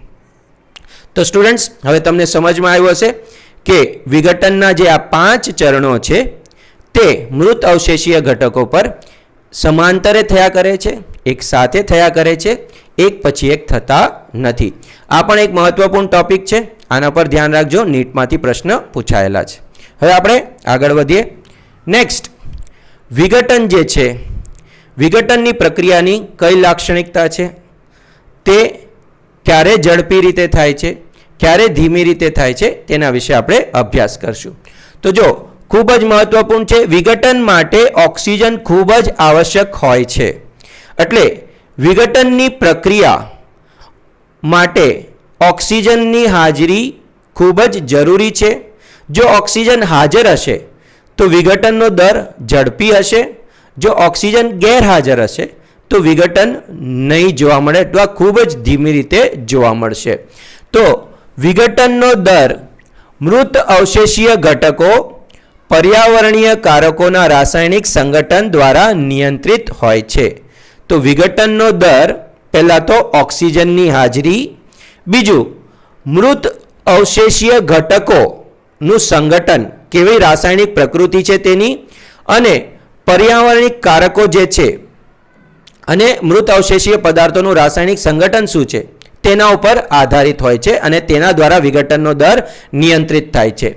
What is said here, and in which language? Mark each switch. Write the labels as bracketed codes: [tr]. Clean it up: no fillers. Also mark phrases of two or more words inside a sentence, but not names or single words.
[gu] તો સ્ટુડન્ટ્સ હવે તમને સમજ માં આવ્યું હશે કે વિઘટનના જે આ 5 ચરણો છે તે મૃત અવશેષીય ઘટકો પર સમાંતરે થયા કરે છે, એક સાથે થયા કરે છે, એક પછી એક થતા નથી। આ પણ એક મહત્વપૂર્ણ ટોપિક છે, આના પર ધ્યાન રાખજો, નીટમાંથી પ્રશ્ન પુછાયેલા છે। હવે આપણે આગળ વધીએ. નેક્સ્ટ, વિઘટન જે છે, વિઘટનની પ્રક્રિયાની કઈ લાક્ષણિકતા છે, તે ક્યારે ઝડપી રીતે થાય છે, ક્યારે ધીમી રીતે થાય છે, તેના વિશે આપણે અભ્યાસ કરશું। તો જો ખૂબ જ મહત્વપૂર્ણ છે, વિઘટન માટે ઓક્સિજન ખૂબ જ આવશ્યક હોય છે। એટલે વિઘટનની પ્રક્રિયા માટે ઓક્સિજનની હાજરી ખૂબ જ જરૂરી છે। જો ઓક્સિજન હાજર હશે તો વિઘટનનો દર ઝડપી હશે, જો ઓક્સિજન ગેરહાજર હશે તો વિઘટન નહીં જોવા મળે અથવા ખૂબ જ ધીમી રીતે જોવા મળશે। તો વિઘટનનો દર મૃત અવશેષીય ઘટકો પર્યાવરણીય કારકોના રાસાયણિક સંગઠન દ્વારા નિયંત્રિત હોય છે। તો વિઘટનનો દર પહેલા તો ઓક્સિજનની હાજરી, બીજું મૃત અવશેષીય ઘટકોનું સંગઠન કેવી રાસાયણિક પ્રકૃતિ છે તેની, અને પર્યાવરણિક કારકો જે છે અને મૃત અવશેષીય પદાર્થોનું રાસાયણિક સંગઠન શું છે તેના ઉપર આધારિત હોય છે અને તેના દ્વારા વિઘટનનો દર નિયંત્રિત થાય છે।